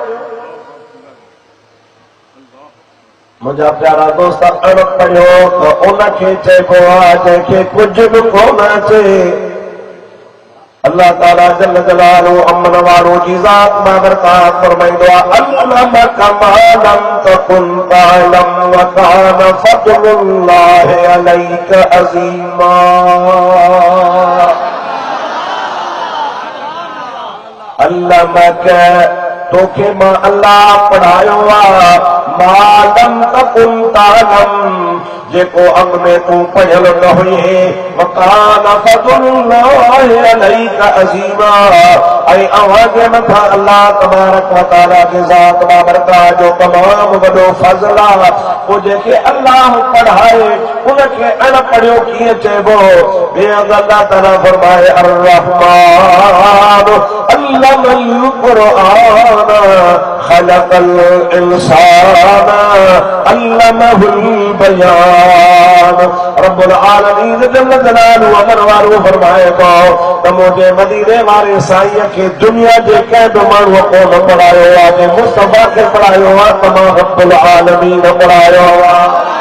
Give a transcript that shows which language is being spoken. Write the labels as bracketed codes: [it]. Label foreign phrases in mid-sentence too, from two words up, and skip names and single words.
[sd] मुंहिंजा प्यारा दोस्त अण पढ़ियो त उनखे चइबो आहे जंहिंखे कुझु बि कोन अचे। अल्लाह ताला [ar] جل جلاله [sd] अमन वारो जी ज़ात मां बरकात फरमाईंदो आहे [ar] علمك ما لم تكن تعلم وكان فضل الله عليك عظيما. [sd] अल्लमक तोखे मां अल्लाह पढ़ायो आहे, [ar] ما لم تكن تعلم [sd] जेको अॻ में तूं पढ़ियल न हुई, [ar] وكان فضل الله عليك عظيما. [sd] ऐं अव्हां जे मथां [ar] الله تبارك وتعالى [sd] जे ज़ात बाबरकात जो तमामु वॾो फज़ल आहे। पोइ जेके अल्लाह पढ़ाए उनखे अण पढ़ियो कीअं चइबो? अल्लाह ताला फरमाए [ar] الرحمن علم القرآن خلق الإنسان علمه البيان. رب العالمين جل جلاله [sd] अमर वारो फरमाए थो त मुंहिंजे मदीने वारे साईं खे दुनिया जे कंहिं बि माण्हूअ कोन पढ़ायो आहे, जे मुस्तफ़ा खे पढ़ायो आहे त मां [ar] رب العالمين [sd] पढ़ायो आहे।